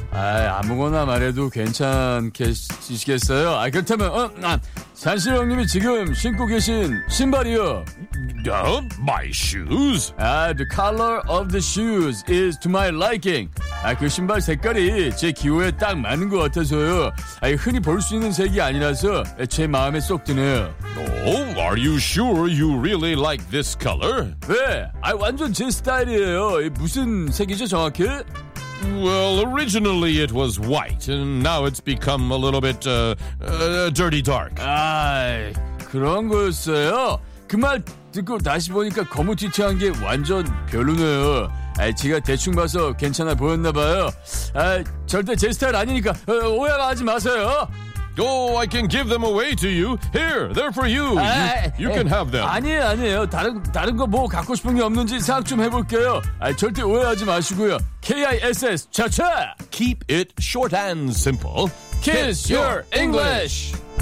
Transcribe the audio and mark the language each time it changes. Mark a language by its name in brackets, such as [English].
[Korean] 아, 아무거나 말해도 괜찮으시겠어요? 아, 그렇다면, 산신령님이 지금 신고 계신 신발이요. [English] My shoes? The color of the shoes is to my liking. [Korean] 아, 그 신발 색깔이 제 기호에 딱 맞는 것 같아서요. 아, 흔히 볼 수 있는 색이 아니라서 제 마음에 쏙 드네요. [English] Oh, are you sure you really like this color? [Korean] 네, 아, 완전 제 스타일이에요. 무슨 색이죠, 정확히? [English] Well, originally it was white, and now it's become a little bit, dirty dark. [Korean] 아, 그런 거였어요? 그 말 듣고 다시 보니까 검은 티티한 게 완전 별로네요. 아, 제가 대충 봐서 괜찮아 보였나 봐요. 아, 절대 제 스타일 아니니까 오해하지 마세요. [English] Oh, I can give them away to you. Here, they're for you. 아, you can have them. [Korean] 아니에요, 아니에요. 다른 거 뭐 갖고 싶은 게 없는지 생각 좀 해볼게요. 아, 절대 오해하지 마시고요. KISS, 차차! [English] Keep it short and simple. Kiss your English!